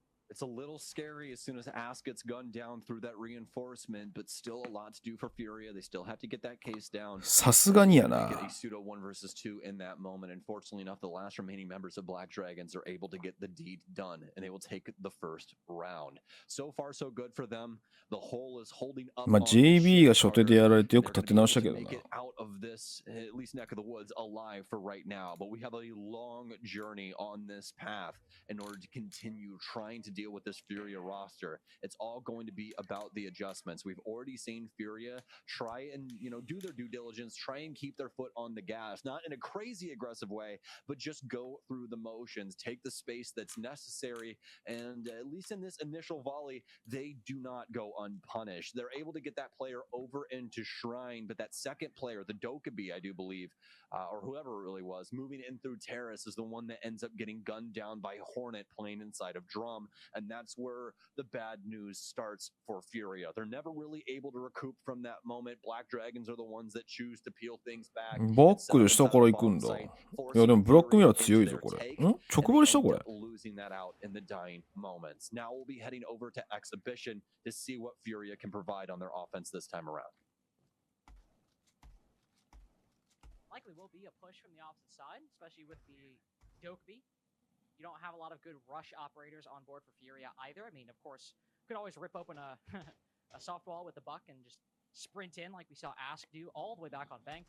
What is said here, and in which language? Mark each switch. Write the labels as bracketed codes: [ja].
[en] It's a little scary as soon as Ask gets gunned down through that reinforcement, but still a lot to do for FURIA. They still have to get that case down. [ja] さすがにやな。 [en] Get a pseudo 1 versus 2 in that moment. Unfortunately enough, the last remaining members of BlackDragons are able to get the deed done, and they will take the first round. So far, so good for them. The whole is holding up. [ja] まあ JB が初手でやられてよく立て直したけどな。 [en] Make it out of this, at least neck of the woods, alive for right now. But we have a long journey on this path in order to continue trying to deal with this FURIA roster. It's all going to be about the adjustments. We've already seen FURIA try and, do their due diligence, try and keep their foot on the gas, not in a crazy aggressive way, but just go through the motions, take the space that's necessary. And at least in this initial volley, they do not go unpunished. They're able to get that player over into Shrine, but that second player, the Dokkaebi, I do believe, or whoever it really was, moving in through Terrace is the one that ends up getting gunned down by Hornet playing inside of Drum. And that's where the bad news starts for FURIA. They're never really able to recoup from that moment. BlackDragons are the ones that choose to peel things back. [ja] バックで下から行くんだ。いやでもブラックミラー強いぞこれ。直張りしたこれ。 [en] Losing that out in the dying moments. Now we'll be heading over to Exhibition to see what FURIA can provide on their offense this time around. Likely will be a push from the opposite side, especially with the Dokkaebi. You don't have a lot of good rush operators on board for FURIA either. I mean, of course, you could always rip open a soft wall with the buck and just sprint in like we saw Ask do all the way back on Bank.